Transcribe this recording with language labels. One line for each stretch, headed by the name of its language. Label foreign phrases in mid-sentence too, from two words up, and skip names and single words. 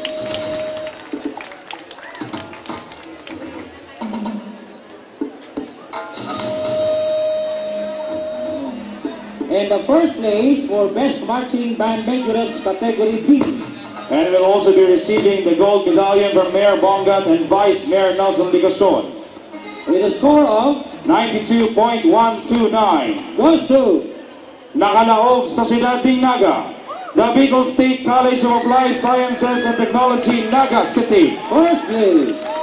English: And the first place for Best Marching Band Majorettes Category B. And will also be receiving the gold medallion from Mayor Bongat and Vice Mayor Nelson Ligason. With a score of 92.129 goes to
Bikol: nakalaog sa siyudad ng Naga,
English: the Bicol State College of Applied Sciences and Technology, Naga City. first place.